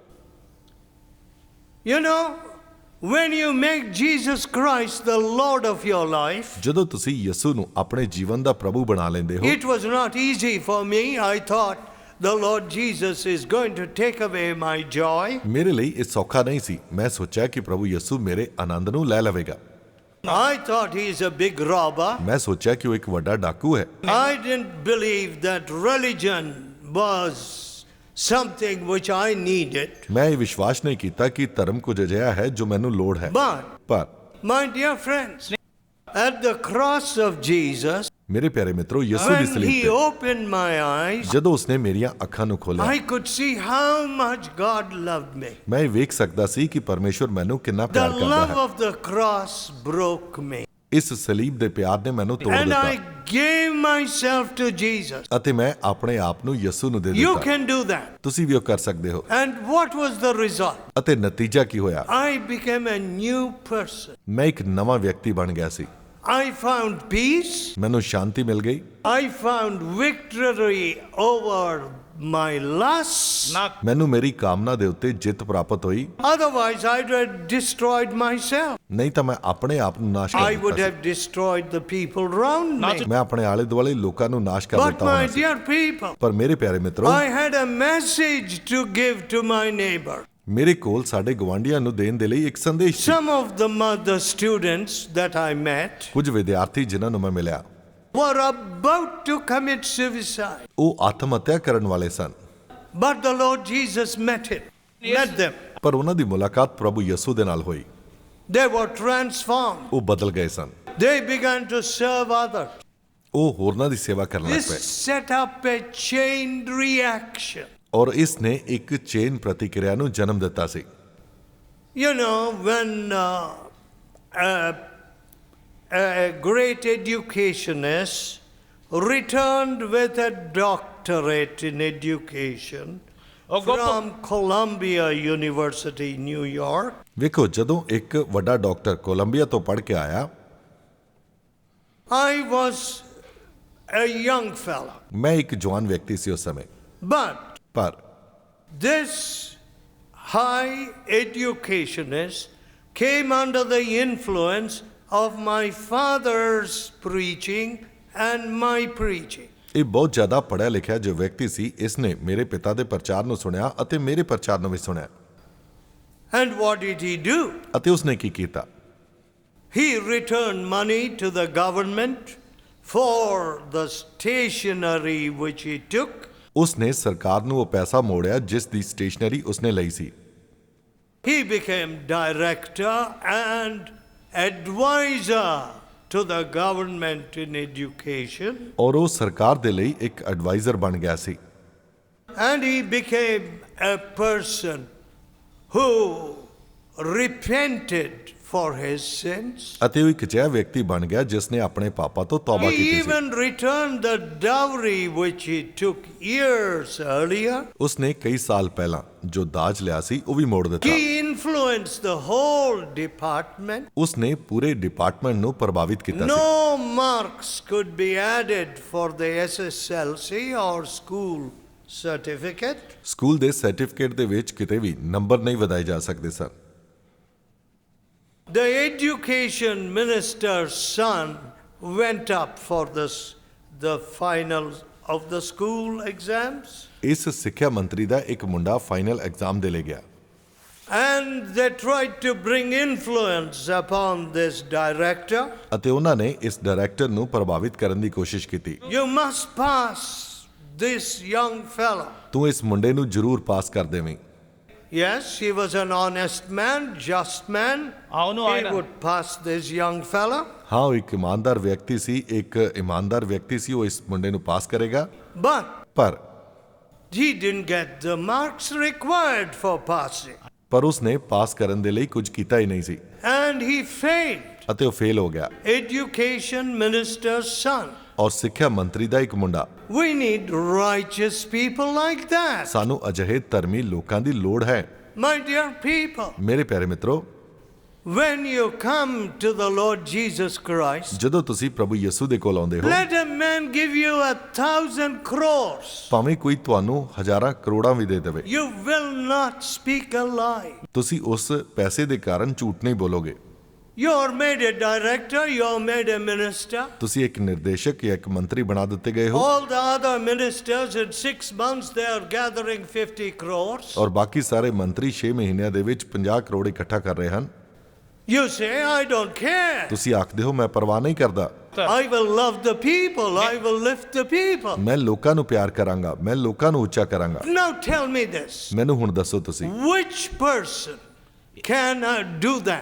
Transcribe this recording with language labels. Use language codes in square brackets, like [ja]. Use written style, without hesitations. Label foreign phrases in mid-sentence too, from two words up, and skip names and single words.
[en] You know, when you make Jesus Christ the Lord of your life, [pa] ਜਦੋਂ ਤੁਸੀਂ ਯਿਸੂ ਨੂੰ ਆਪਣੇ ਜੀਵਨ ਦਾ ਪ੍ਰਭੂ ਬਣਾ ਲੈਂਦੇ ਹੋ, [en] it was not easy for me. I thought the Lord Jesus is going to take away my joy. [pa] ਮੇਰੇ ਲਈ ਇਹ ਸੌਖਾ ਨਹੀਂ ਸੀ। ਮੈਂ ਸੋਚਿਆ ਕਿ ਪ੍ਰਭੂ ਯਿਸੂ ਮੇਰੇ ਆਨੰਦ ਨੂੰ ਲੈ ਲਵੇਗਾ। [en] I thought he's a big robber. [pa] ਮੈਂ ਸੋਚਿਆ ਕਿ ਉਹ ਇੱਕ ਵੱਡਾ ਡਾਕੂ ਹੈ। [en] I didn't believe that religion was something which I needed. [pa] ਮੈਂ ਇਹ ਵਿਸ਼ਵਾਸ ਨਹੀਂ ਕੀਤਾ ਕਿ ਧਰਮ ਕੁਝ ਅਜਿਹਾ ਹੈ ਜੋ ਮੈਨੂੰ ਲੋੜ ਹੈ। [en] But, [pa] ਪਰ [en] my dear friends, at the cross of Jesus, [pa] ਮੇਰੇ ਪਿਆਰੇ ਮਿੱਤਰੋ, ਯਿਸੂ ਦੀ [en] when [pa] ਸਲੀਬ [en] he [pa] ਤੇ [en] opened my eyes, [pa] ਜਦੋਂ ਉਸਨੇ ਮੇਰੀਆਂ ਅੱਖਾਂ ਨੂੰ ਖੋਲ੍ਹਿਆ, [en] I could see how much God loved me. [pa] ਮੈਂ ਇਹ ਵੇਖ ਸਕਦਾ ਸੀ ਕਿ ਪਰਮੇਸ਼ਵਰ ਮੈਨੂੰ ਕਿੰਨਾ [en] The [pa] ਪਿਆਰ ਕਰਦਾ [en] love [pa] ਹੈ। [en] of the cross broke me. [pa] ਇਸ ਸਲੀਬ ਦੇ ਪਿਆਰ ਨੇ ਮੈਨੂੰ ਤੋੜ [en] And I [pa] ਦਿੱਤਾ [en] gave myself to Jesus. [pa] ਅਤੇ ਮੈਂ ਆਪਣੇ ਆਪ ਨੂੰ ਯਿਸੂ ਨੂੰ ਦੇ [en] You [pa] ਦਿੱਤਾ। [en] can do that. [pa] ਤੁਸੀਂ ਵੀ ਉਹ ਕਰ ਸਕਦੇ ਹੋ। [en] And what was the result? [pa] ਅਤੇ ਨਤੀਜਾ ਕੀ ਹੋਇਆ? [en] I became a new person. [pa] ਮੈਂ ਇੱਕ ਨਵਾਂ ਵਿਅਕਤੀ ਬਣ ਗਿਆ ਸੀ। [en] I found peace. [pa] ਮੈਨੂੰ ਸ਼ਾਂਤੀ ਮਿਲ ਗਈ। [en] I found victory over my lusts. [pa] ਮੈਨੂੰ ਮੇਰੀ ਕਾਮਨਾ ਦੇ ਉੱਤੇ ਜਿੱਤ ਪ੍ਰਾਪਤ ਹੋਈ। [en] Otherwise, I'd have destroyed myself. [pa] ਨਹੀਂ ਤਾਂ ਮੈਂ ਆਪਣੇ ਆਪ ਨੂੰ ਨਾਸ਼ [en] I [pa] ਕਰ [en] would [pa] ਦਿੱਤਾ [en] have destroyed the people around me. [pa] ਸੀ। ਮੈਂ ਆਪਣੇ ਆਲੇ ਦੁਆਲੇ ਲੋਕਾਂ ਨੂੰ ਨਾਸ਼ ਕਰ [en] But [pa] ਦਿੱਤਾ [en] my [pa] ਹੋਣਾ ਸੀ। [en] dear people, [pa] ਪਰ ਮੇਰੇ ਪਿਆਰੇ ਮਿੱਤਰੋ, [en] I had a message to give to my neighbor. [pa] ਮੇਰੇ ਕੋਲ ਸਾਡੇ ਗਵਾਂਢੀਆਂ ਨੂੰ ਦੇਣ ਦੇ ਲਈ ਇੱਕ ਸੰਦੇਸ਼ ਸੀ। [en] Some of the students that I met [pa] ਕੁਝ ਵਿਦਿਆਰਥੀ ਜਿਨ੍ਹਾਂ ਨੂੰ ਮੈਂ ਮਿਲਿਆ, [en] were about to commit suicide. [pa] ਉਹ ਆਤਮ ਹੱਤਿਆ ਕਰਨ ਵਾਲੇ ਸਨ। [en] But the Lord Jesus met them. [pa] ਪਰ ਉਹਨਾਂ ਦੀ ਮੁਲਾਕਾਤ ਪ੍ਰਭੂ ਯਿਸੂ ਦੇ ਨਾਲ ਹੋਈ। [en] They were transformed. [pa] ਉਹ ਬਦਲ ਗਏ ਸਨ। [en] They began to serve others. [pa] ਉਹ ਹੋਰਨਾਂ ਦੀ ਸੇਵਾ ਕਰਨ ਲੱਗ [en] This [pa] ਪਏ [en] set up a chain reaction. [pa] ਔਰ ਇਸ ਨੇ ਇੱਕ ਚੇਨ ਪ੍ਰਤੀਕਿਰਿਆ ਨੂੰ ਜਨਮ ਦਿੱਤਾ ਸੀ। [en] You know, when a great educationist returned with a doctorate in education from Columbia University, New York, [pa] ਵੇਖੋ, ਜਦੋਂ ਇੱਕ ਵੱਡਾ ਡਾਕਟਰ ਕੋਲੰਬੀਆ ਤੋਂ ਪੜ੍ਹ ਕੇ ਆਇਆ, [en] I was a young fellow. [pa] ਮੈਂ ਇੱਕ ਜਵਾਨ ਵਿਅਕਤੀ ਸੀ ਉਸ ਸਮੇਂ। [en] But [pa] ਪਰ [en] this high educationist came under the influence of my father's preaching and my preaching. [pa] ਇਹ ਬਹੁਤ ਜ਼ਿਆਦਾ ਪੜ੍ਹਿਆ ਲਿਖਿਆ ਜੋ ਵਿਅਕਤੀ ਸੀ, ਇਸ ਨੇ ਮੇਰੇ ਪਿਤਾ ਦੇ ਪ੍ਰਚਾਰ ਨੂੰ ਸੁਣਿਆ ਅਤੇ ਮੇਰੇ ਪ੍ਰਚਾਰ ਨੂੰ ਵੀ ਸੁਣਿਆ। [en] And what did he do? [pa] ਅਤੇ ਉਸਨੇ ਕੀ ਕੀਤਾ? [en] He returned money to the government for the stationery which he took. [pa] ਉਸਨੇ ਸਰਕਾਰ ਨੂੰ ਉਹ ਪੈਸਾ ਮੋੜਿਆ ਜਿਸ ਦੀ ਸਟੇਸ਼ਨਰੀ ਉਸਨੇ ਲਈ ਸੀ। [en] He became director and advisor to the government in education. [pa] ਔਰ ਉਹ ਸਰਕਾਰ ਦੇ ਲਈ ਇੱਕ ਐਡਵਾਈਜ਼ਰ ਬਣ ਗਿਆ ਸੀ। [en] And he became a person who repented for his sins. [pa] ਅਤੇ ਉਹ ਇੱਕ ਅਜਿਹਾ ਵਿਅਕਤੀ ਬਣ ਗਿਆ ਜਿਸ ਨੇ ਆਪਣੇ ਪਾਪਾਂ ਤੋਂ ਤੌਬਾ [en] He [pa] ਕੀਤੀ ਸੀ। [en] even returned the dowry which he took years earlier. [pa] ਉਸਨੇ ਕਈ ਸਾਲ ਪਹਿਲਾਂ ਜੋ ਦਾਜ ਲਿਆ ਸੀ ਉਹ ਵੀ ਮੋੜ ਦਿੱਤਾ। [en] He influenced the whole department. [pa] ਉਸਨੇ ਪੂਰੇ ਡਿਪਾਰਟਮੈਂਟ ਨੂੰ ਪ੍ਰਭਾਵਿਤ ਕੀਤਾ ਸੀ। [en] No marks could be added for the SSLC or school certificate. [pa] ਸਕੂਲ ਦੇ ਸਰਟੀਫਿਕੇਟ ਦੇ ਵਿੱਚ ਕਿਤੇ ਵੀ ਨੰਬਰ ਨਹੀਂ ਵਧਾਏ ਜਾ ਸਕਦੇ ਸਨ। [en] The education minister's son went up for the finals of the school exams. [pa] ਇਸ ਸਿੱਖਿਆ ਮੰਤਰੀ ਦਾ ਇੱਕ ਮੁੰਡਾ [en] final exam [pa] ਦੇ ਲਈ ਗਿਆ [en] And they tried to bring influence upon this director. [pa] ਅਤੇ ਉਹਨਾਂ ਨੇ ਇਸ ਡਾਇਰੈਕਟਰ ਨੂੰ ਪ੍ਰਭਾਵਿਤ ਕਰਨ ਦੀ ਕੋਸ਼ਿਸ਼ ਕੀਤੀ। [en] You must pass this young fellow. [pa] ਤੂੰ ਇਸ ਮੁੰਡੇ ਨੂੰ ਜ਼ਰੂਰ ਪਾਸ ਕਰ ਦੇਵੇਂ। [en] Yes, he was an honest man, just man. [te] అవును [en] He [te] ఆయన [en] would pass this young fellow. [pa] ਹਾਂ ਉਹ ਇੱਕ ਇਮਾਨਦਾਰ ਵਿਅਕਤੀ ਸੀ, ਇੱਕ ਇਮਾਨਦਾਰ ਵਿਅਕਤੀ ਸੀ, ਉਹ ਇਸ ਮੁੰਡੇ ਨੂੰ ਪਾਸ ਕਰੇਗਾ। [en] But [pa] ਪਰ [en] he didn't get the marks required for passing. [pa] ਪਰ ਉਸਨੇ ਪਾਸ ਕਰਨ ਦੇ ਲਈ ਕੁਝ ਕੀਤਾ ਹੀ ਨਹੀਂ ਸੀ [en] And he failed. [pa] ਅਤੇ ਉਹ ਫੇਲ ਹੋ ਗਿਆ। [en] Education minister's son. [pa] ਔਰ ਸਿੱਖਿਆ ਮੰਤਰੀ ਦਾ ਇੱਕ ਮੁੰਡਾ। [en] We need righteous people like that. [pa] ਸਾਨੂੰ ਅਜਿਹੇ ਧਰਮੀ ਲੋਕਾਂ ਦੀ ਲੋੜ ਹੈ। [en] My dear people, [pa] ਮੇਰੇ ਪਿਆਰੇ ਮਿੱਤਰੋ, [en] when you come to the Lord Jesus Christ, [pa] ਜਦੋਂ ਤੁਸੀਂ ਪ੍ਰਭੂ ਯਿਸੂ ਦੇ ਕੋਲ ਆਉਂਦੇ ਹੋ, [en] let a man give you 1,000 crores. [pa] ਭਾਵੇਂ ਕੋਈ ਤੁਹਾਨੂੰ ਹਜ਼ਾਰਾਂ ਕਰੋੜਾਂ ਵੀ ਦੇ ਦੇਵੇ, [en] You will not speak a lie. [pa] ਤੁਸੀਂ ਉਸ ਪੈਸੇ ਦੇ ਕਾਰਨ ਝੂਠ ਨਹੀਂ ਬੋਲੋਗੇ। [en] You're made a director, you're made a minister. [pa] ਤੁਸੀਂ ਇੱਕ ਨਿਰਦੇਸ਼ਕ ਜਾਂ ਇੱਕ ਮੰਤਰੀ ਬਣਾ ਦਿੱਤੇ ਗਏ ਹੋ [en] All the other ministers in 6 months they are gathering 50 crores. [pa] ਔਰ ਬਾਕੀ ਸਾਰੇ ਮੰਤਰੀ 6 ਮਹੀਨਿਆਂ ਦੇ ਵਿੱਚ 50 ਕਰੋੜ ਇਕੱਠਾ ਕਰ ਰਹੇ ਹਨ। [en] You say, I don't care. [pa] ਤੁਸੀਂ ਆਖਦੇ ਹੋ ਮੈਂ ਪਰਵਾਹ ਨਹੀਂ ਕਰਦਾ, [en] I will love the people, I will lift the people. [pa] ਮੈਂ ਲੋਕਾਂ ਨੂੰ ਪਿਆਰ ਕਰਾਂਗਾ, ਮੈਂ ਲੋਕਾਂ ਨੂੰ ਉੱਚਾ ਕਰਾਂਗਾ। [en] Now tell me this. [pa] ਮੈਨੂੰ ਹੁਣ ਦੱਸੋ ਤੁਸੀਂ [en] Which person can do that?